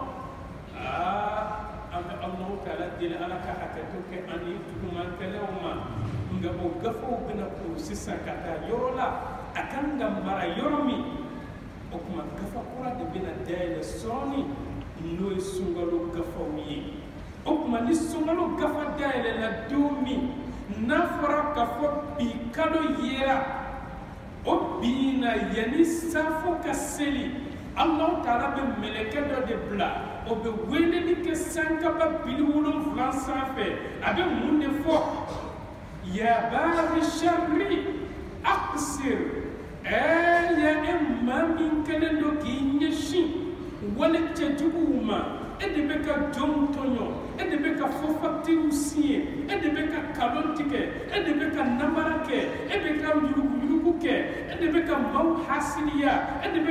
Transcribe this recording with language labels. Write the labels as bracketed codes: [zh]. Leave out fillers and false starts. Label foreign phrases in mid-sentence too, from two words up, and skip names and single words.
[bm] an bɛ Alahu Taala deli ala ka hakɛto kɛ an ni jugumankɛlaw ma nka o gafaw bɛna kuru sisan ka taa yɔrɔ la a kan ka mara yɔrɔ min o tuma gafa kura de bɛna dayɛlɛ sɔɔni n'o ye sunkalo gafaw ye o tuma ni sunkalo gafa dayɛlɛla don min n'a fɔra k'a fɔ bi kalo yera o bina yani safo ka seli Alahu Taala bɛ mɛlɛkɛ dɔ de bila o bɛ weleli kɛ sankaba 70 sanfɛ a bɛ mun de fɔ [ar] ya bari sharri aqsir [bm] ya maa min kɛlen don k'i ɲɛsin wale cɛjuguw ma e de bɛ ka jɔnw tɔɲɔ e de bɛ ka fɔ [fr] facture signé [bm] e de bɛ ka kalon tigɛ e de bɛ ka namara kɛ e bɛ ka yuruguyurugu kɛ e de bɛ ka maaw hasiliya e de bɛ